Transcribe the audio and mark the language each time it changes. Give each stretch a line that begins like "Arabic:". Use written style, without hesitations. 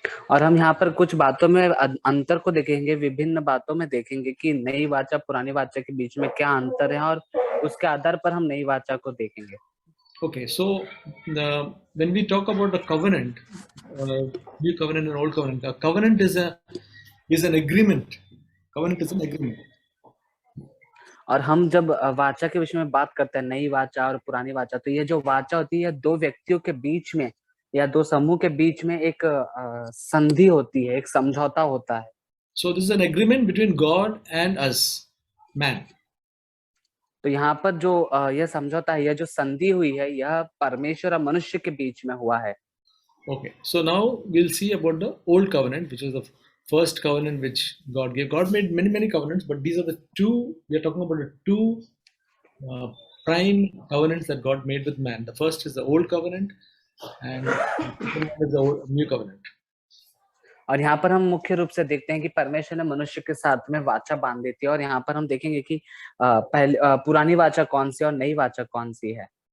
Hindi: और हम यहाँ पर कुछ बातों में अंतर को देखेंगे, विभिन्न बातों में देखेंगे कि नई वाचा पुरानी वाचा के बीच में क्या अंतर है, और उसके आधार पर हम नई वाचा को देखेंगे।
English: Okay, so when we talk about the covenant, new covenant and old covenant, a covenant is an agreement. Covenant is an agreement.
Hindi: और हम जब वाचा के विषय में बात करते हैं, नई वाचा और पुरानी वाचा, तो ये जो वाचा होती है दो व्यक्तियों के बीच में या दो समूह के बीच में एक संधि होती है, एक समझौता होता है।
English: So this is an agreement between God and us, man.
Hindi: तो यहाँ पर जो यह समझौता है, यह जो संधि हुई है, यह परमेश्वर और मनुष्य के बीच में हुआ है।
English: Okay, so now we'll see about the old covenant, which is the first covenant which God gave. God made many covenants, but these are the two, we are talking about the two prime covenants that God made with man. The first is the old covenant, and is the new covenant.
Hindi: और यहाँ पर हम मुख्य रूप से देखते हैं कि परमेश्वर ने मनुष्य के साथ में वाचा बांध दी थी और यहाँ पर हम देखेंगे कि पुरानी वाचा कौन सी और नई वाचा कौन सी है.